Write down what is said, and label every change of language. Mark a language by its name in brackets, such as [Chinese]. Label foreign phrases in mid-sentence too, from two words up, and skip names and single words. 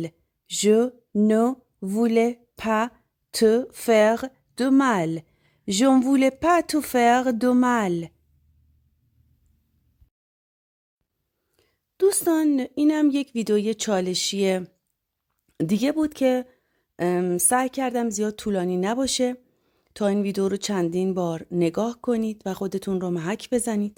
[French] Je ne voulais pas te faire de mal. Je ne voulais pas te faire de mal. [Persian] دوستان اینم یک ویدیوی چالشی دیگه بود که سعی کردم زیاد طولانی نباشه تا این ویدیو رو چندین بار نگاه کنید و خودتون رو محک بزنید.